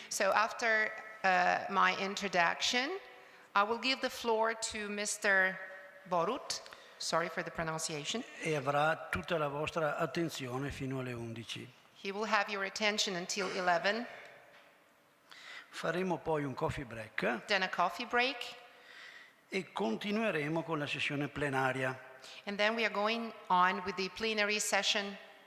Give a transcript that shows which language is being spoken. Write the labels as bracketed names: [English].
[English] So after my introduction, I will give the floor to Mr. Borut. Sorry for the pronunciation. [Italian] E avrà tutta la vostra attenzione fino alle 11. [English] He will have your attention until 11, [Italian] Faremo poi un coffee break [English] then a coffee break, [Italian] e continueremo con la sessione plenaria. [English] and then we are going on with the plenary session